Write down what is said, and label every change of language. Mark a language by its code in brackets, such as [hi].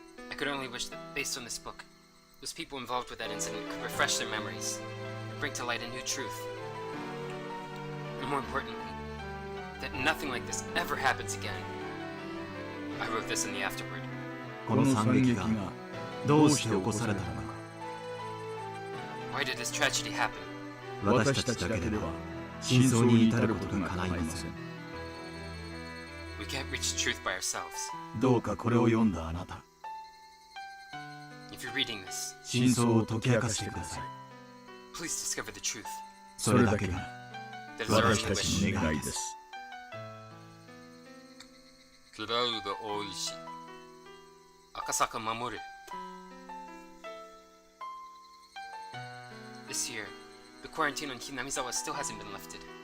[en] I could only wish that, based on this book, those people involved with that incident could refresh their memories and bring to light a new truth. And more importantly, that nothing like this ever happens again. I wrote this in the afterword. [ja] この惨劇がどうして起こされたのか [en] Why did this tragedy happen? [ja] 私たちだけでは真相に至ることが叶いません [en] We can't reach truth by ourselves. [ja] どうかこれを読んだあなた [en] If you're reading this, [ja] 真相を解き明かしてください [en] please discover the truth. [ja] それだけが [en] That is our [ja] 私 [en] only [ja] たち [en] wish. [ja] の願いです。クラウド大石。 [en] Akasaka Mamoru. This year, the quarantine on Hinamizawa still hasn't been lifted.